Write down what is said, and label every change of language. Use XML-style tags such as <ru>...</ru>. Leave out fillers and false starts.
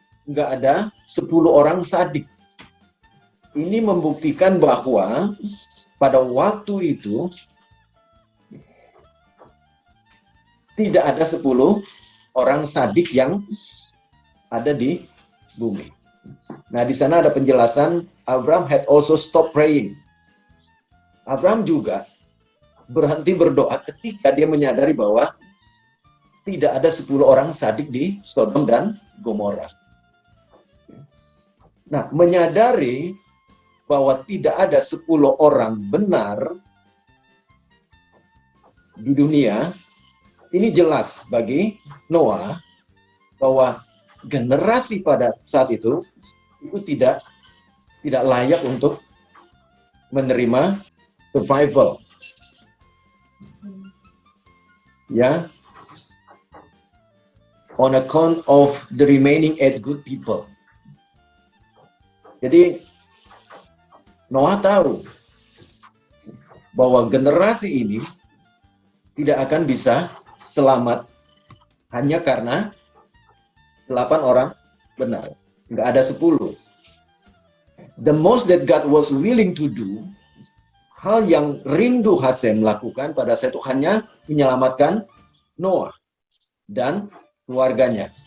<id>Nggak ada 10 orang sadik. Ini membuktikan bahwa pada waktu itu tidak ada 10 orang sadik yang ada di bumi. Nah, di sana ada penjelasan</id> <en>Abraham had also stopped praying.</en> <id>Abraham juga berhenti berdoa ketika dia menyadari bahwa tidak ada 10 orang sadik di Sodom dan Gomora. Nah, menyadari bahwa tidak ada 10 orang benar di dunia, ini jelas bagi Noah bahwa generasi pada saat itu tidak layak untuk menerima survival.</id> <en>Ya, on account of the remaining 8 good people.</en> <id>Jadi Noah tahu bahwa generasi ini tidak akan bisa selamat hanya karena 8 orang benar. Nggak ada 10.</id> <en>The most that God was willing to do,</en> <id>hal yang rindu Hasem lakukan pada saat itu hanya menyelamatkan Noah dan keluarganya.</id>